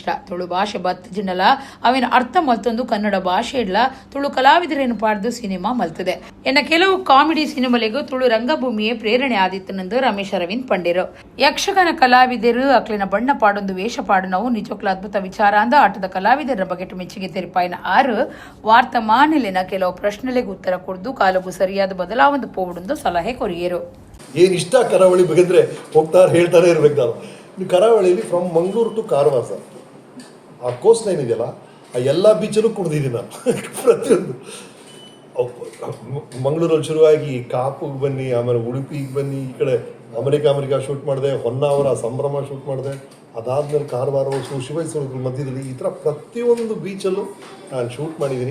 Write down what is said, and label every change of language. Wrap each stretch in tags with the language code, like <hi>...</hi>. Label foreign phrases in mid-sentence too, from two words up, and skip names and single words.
<tcy>ತುಳು ಭಾಷೆ ಬತ್ತಿಜಿನಲ ಅವಿನ ಅರ್ಥ ಮತ್ತೊಂದು ಕನ್ನಡ ಭಾಷೆಡ್ಲ ತುಳು ಕಲಾವಿದರೇನು ಪಾಡ್ದು ಸಿನಿಮಾ ಮಲ್ತದೆ ಎನ್ನ ಕೆಲವು ಕಾಮಿಡಿ ಸಿನಿಮಾಲಿಗೂ ತುಳು ರಂಗಭೂಮಿಯೇ ಪ್ರೇರಣೆ ಆದಿತ್ತನೆಂದು ರಮೇಶ್ ಅರವಿಂದ್ ಪಂಡಿರು. ಯಕ್ಷಗಾನ ಕಲಾವಿದರು ಅಕ್ಲಿನ ಬಣ್ಣ ಪಾಡೊಂದು ವೇಷ ಪಾಡು</tcy> <kn>ನಾವು ನಿಜಕ್ಕೂ ಅದ್ಭುತ ವಿಚಾರ</kn> <tcy>ಅಂದ ಆಟದ ಕಲಾವಿದರ ಬಗೆಟ್ ಮೆಚ್ಚುಗೆ ತೆರಿಪಾಯಿನ ಆರು ವಾರ್ತಮಾನಿಲಿನ ಕೆಲವು ಪ್ರಶ್ನೆಗಳಿಗೆ ಉತ್ತರ ಕೊಡ್ದು ಕಾಲಗೂ ಸರಿಯಾದ ಬದಲಾವಣೆ ಪೋವುಡು ಸಲಹೆ ಕೊರಿಯರು.</tcy> <kn>ಏನು ಇಷ್ಟ ಕರಾವಳಿ ಬಗೆಂದ್ರೆ ಹೋಗ್ತಾರೆ ಹೇಳ್ತಾನೆ ಇರ್ಬೇಕು ನಾನು. ನೀವು ಕರಾವಳಿಯಲ್ಲಿ ಫ್ರಮ್ ಮಂಗಳೂರು ಟು ಕಾರವಾರ ಸರ್ ಆ</kn> <en>coast line</en> <kn>ಇದೆಯಲ್ಲ ಆ ಎಲ್ಲ ಬೀಚಲ್ಲೂ ಕುಡ್ದಿದ್ದೀನಿ ನಾನು ಪ್ರತಿಯೊಂದು. ಮಂಗಳೂರಲ್ಲಿ ಶುರುವಾಗಿ ಕಾಪುಗೆ ಬನ್ನಿ, ಆಮೇಲೆ ಉಡುಪಿಗೆ ಬನ್ನಿ, ಈ ಕಡೆ ಅಮೆರಿಕಾ ಶೂಟ್ ಮಾಡಿದೆ, ಹೊನ್ನಾವರ ಸಂಭ್ರಮ ಶೂಟ್ ಮಾಡಿದೆ, ಅದಾದ್ಮೇಲೆ ಕಾರವಾರ ಶಿವೈಸೂರು ಮಧ್ಯದಲ್ಲಿ ಈ ಥರ ಪ್ರತಿಯೊಂದು ಬೀಚಲ್ಲೂ ನಾನು ಶೂಟ್ ಮಾಡಿದ್ದೀನಿ.</kn>